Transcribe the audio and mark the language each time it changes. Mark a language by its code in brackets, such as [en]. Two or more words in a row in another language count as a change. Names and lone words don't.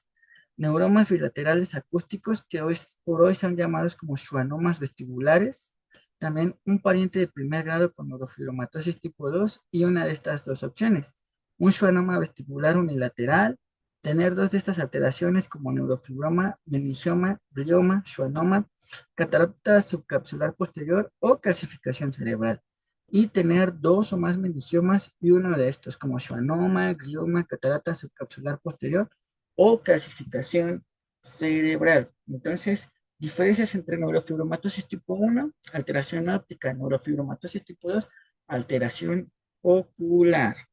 [es] Neuromas bilaterales acústicos, que por hoy son llamados como schwannomas vestibulares. También un pariente de primer grado con neurofibromatosis tipo 2 y una de estas dos opciones. Un schwannoma vestibular unilateral, tener dos de estas alteraciones como neurofibroma, meningioma, glioma, schwannoma, catarata subcapsular posterior o calcificación cerebral. Y tener dos o más meningiomas y uno de estos, como schwannoma, glioma, catarata subcapsular posterior o calcificación cerebral. Entonces, diferencias entre neurofibromatosis tipo 1, alteración óptica, neurofibromatosis tipo 2, alteración ocular.